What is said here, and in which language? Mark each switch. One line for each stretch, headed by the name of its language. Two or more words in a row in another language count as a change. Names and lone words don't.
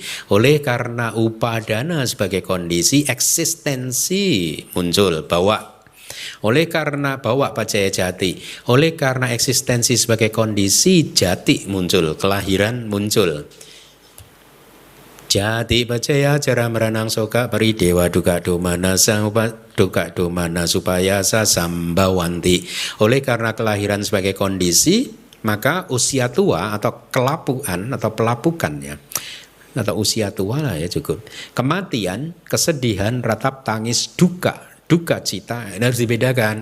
Indonesian: Oleh karena upadana sebagai kondisi, eksistensi muncul, bawa. Oleh karena
Pali: bawa pacaya jati,
Indonesian: oleh karena eksistensi sebagai kondisi, jati muncul, kelahiran muncul.
Pali: Jati pacaya cara meranang soka pari dewa duka domana supaya sambawanti.
Indonesian: Oleh karena kelahiran sebagai kondisi, maka usia tua atau kelapuan atau pelapukannya, atau usia tua lah ya cukup. Kematian, kesedihan, ratap tangis, duka cita, ini harus dibedakan.